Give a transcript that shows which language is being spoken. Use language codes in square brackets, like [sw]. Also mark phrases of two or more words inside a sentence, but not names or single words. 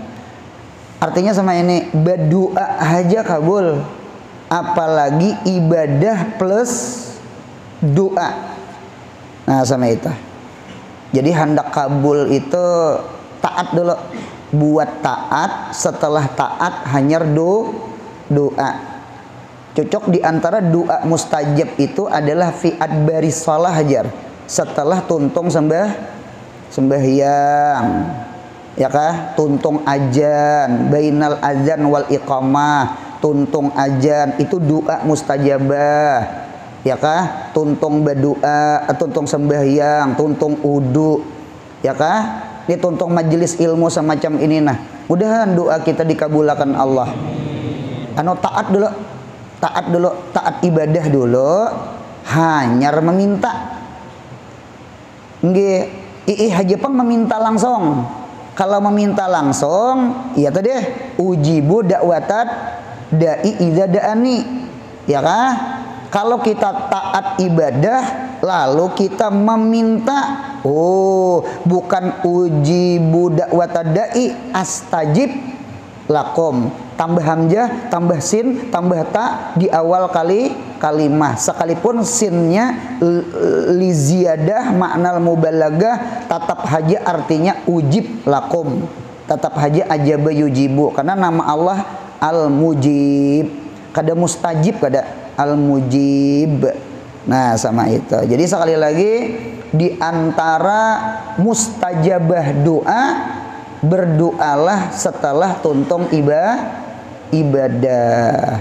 [bjn] Artinya sama ini, berdoa aja kabul, apalagi ibadah plus doa. Nah sama itu. Jadi hendak kabul itu taat dulu, buat taat, setelah taat hanya doa. Cocok diantara doa mustajab itu adalah [ar] fi adbaris shalah [bjn] hajar, setelah tuntung sembahyang, ya kah? Tuntung azan, [ar] bainal azan wal iqamah, [bjn] tuntung azan itu doa mustajabah, ya kah? Tuntung berdoa, tuntung sembahyang, tuntung wudu, ya kah? Ini tuntung majelis ilmu semacam ini, nah mudahan doa kita dikabulkan Allah. Taat dulu, taat ibadah dulu, hanya meminta. Nggih, hajapang meminta langsung. Kalau meminta langsung, ya tadi [ar] ujibu da'watat da'i idza da'ani, [bjn] ya kah? Kalau kita taat ibadah lalu kita meminta, bukan [ar] ujibu da'watat da'i astajib lakum, [bjn] tambah hamzah, tambah sin, tambah ta di awal kalimah, sekalipun sinnya [ar] li ziyadah maknal mubalaghah, [bjn] tatap haja artinya [ar] ujib lakum, [bjn] tatap haja [ar] ajaba yujibu, [bjn] karena nama Allah al-mujib, kada mustajib, kada al-mujib. Nah sama itu. Jadi sekali lagi, di antara mustajabah doa, berdoalah setelah tuntung ibadah.